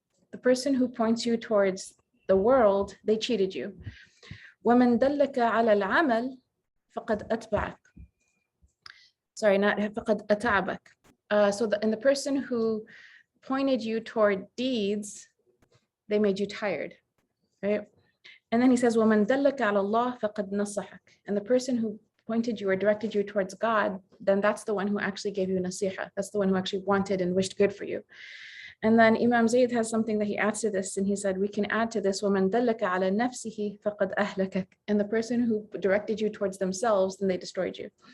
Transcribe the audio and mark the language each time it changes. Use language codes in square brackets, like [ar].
[en] The person who points you towards the world, they cheated you. [ar] وَمَنْ دَلَّكَ عَلَى الْعَمَلِ فَقَدْ أَتْبَعَكَ. [en] Sorry, not [ar] فَقَدْ أَتَعَبَكَ. [en] And the person who pointed you toward deeds, they made you tired, right? And then he says, [ar] وَمَنْ دَلَّكَ عَلَى اللَّهِ فَقَدْ نَصَحَكَ. [en] And the person who pointed you or directed you towards God, then that's the one who actually gave you nasiha. That's the one who actually wanted and wished good for you. And then Imam Zayd has something that he adds to this, and he said, we can add to this, [ar] وَمَنْ دَلَّكَ عَلَى نَفْسِهِ فَقَدْ أَهْلَكَكَ. [en] And the person who directed you towards themselves, then they destroyed you.